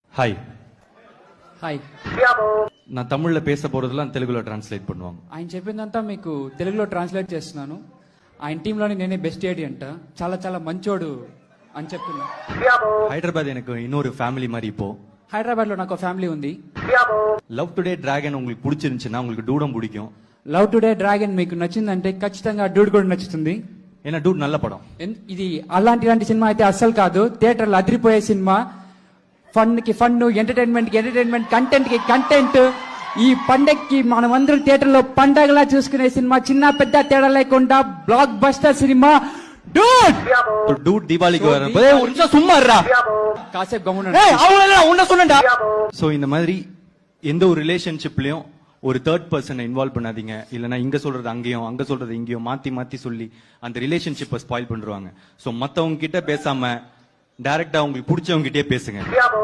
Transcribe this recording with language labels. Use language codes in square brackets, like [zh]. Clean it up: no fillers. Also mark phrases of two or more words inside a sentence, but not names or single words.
[ta] ஹாய். [te] హాయ్. [ta] நான் தமிழ்ல பேச போறதெல்லாம் [te] తెలుగులో ట్రాన్స్లేట్ [ta] பண்ணுவாங்க. [te] ఆయన చెప్పిందంతా మీకు తెలుగులో ట్రాన్స్లేట్ చేస్తున్నాను. ఆయన టీంలోని నేనే [en] best AD [te] అంట, చాలా చాలా మంచోడు అని చెప్తున్నా. [ta] హైదరాబాద్ எனக்கு இன்னொரு ஃபேமிலி மாதிரி இப்போ. [te] హైదరాబాద్ లో నాకు ఫ్యామిలీ ఉంది. [ta] லவ் டுடே டிராகன் உங்களுக்கு பிடிச்சிருந்துச்சுன்னா உங்களுக்கு டூடம் பிடிக்கும். [te] లవ్ టుడే డ్రాగన్ మీకు నచ్చిందంటే ఖచ్చితంగా డూడ్ కూడా నచ్చుతుంది. [ta] ஏன்னா டூட் நல்ல படம். [te] ఇది అలాంటి సినిమా అయితే అస్సలు కాదు, థియేటర్లో అదిరిపోయే సినిమా. ఫన్ కి ఫన్, ఎంటర్టైన్మెంట్ కి ఎంటర్టైన్మెంట్, కంటెంట్ కి కంటెంట్. ఈ పండక్కి మనమందరం థియేటర్ లో పండగలా చూసుకునే సినిమా, చిన్న పెద్ద తేడా లేకుండా [en] block buster [te] సినిమా డూడ్. [ta] டூட் தீபாவளிக்கு வரப்போ ஒரு நிமிஷம் சும்மா இருடா. [te] కాసేపు గమ్మున [ta] உன்ன சொன்னடா. சோ இந்த மாதிரி எந்த ஒரு ரிலேஷன்ஷிப்லயும் ஒரு [en] third person [ta] இன்வால்வ் பண்ணாதீங்க. இல்லனா இங்க சொல்றது அங்கேயும் அங்க சொல்றது இங்கேயும் மாத்தி மாத்தி சொல்லி அந்த ரிலேஷன்ஷிப்பை ஸ்பாயில் பண்றாங்க. சோ மத்தவங்க கிட்ட பேசாம டைரக்டா உங்களுக்கு பிடிச்சவங்க கிட்டே பேசுங்க.